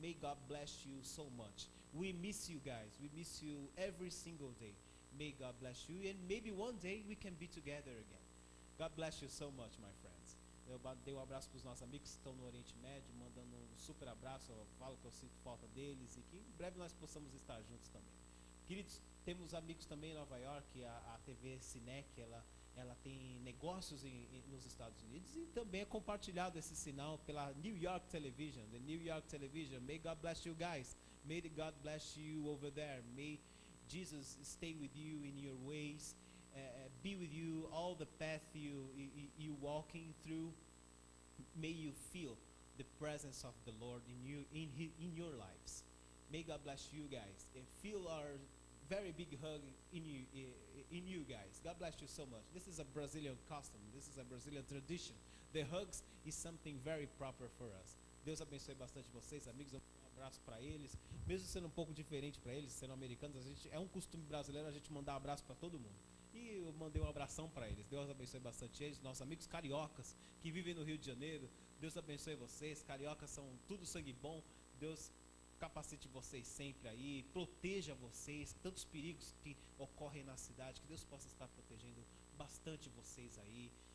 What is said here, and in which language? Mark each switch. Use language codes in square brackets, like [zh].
[en] May God bless you so much. We miss you guys. We miss you every single day. May God bless you, and maybe one day we can be together again. God bless you so much, my friends. [pt] Eu dei um abraço para os nossos amigos que estão no Oriente Médio, mandando um super abraço. Eu falo que eu sinto falta deles e que em breve nós possamos estar juntos também. Queridos, temos amigos também em Nova York, a TV Cinec, ela tem negócios nos Estados Unidos e também é compartilhado esse sinal pela New York Television, the New York Television. [en] May God bless you guys. May God bless you over there. May Jesus stay with you in your ways, be with you all the path you walking through. May you feel the presence of the Lord in your lives. May God bless you guys, and feel our very big hug in you guys. God bless you so much. This is a Brazilian custom. This is a Brazilian tradition. The hugs is something very proper for us. [pt] Deus abençoe bastante vocês, amigos. Um abraço para eles, mesmo sendo um pouco diferente para eles, sendo americanos, é um costume brasileiro a gente mandar abraço para todo mundo. E eu mandei um abração para eles. Deus abençoe bastante eles, nossos amigos cariocas que vivem no Rio de Janeiro. Deus abençoe vocês. Cariocas são tudo sangue bom. Deus capacite vocês sempre aí, proteja vocês, tantos perigos que ocorrem na cidade, que Deus possa estar protegendo bastante vocês aí.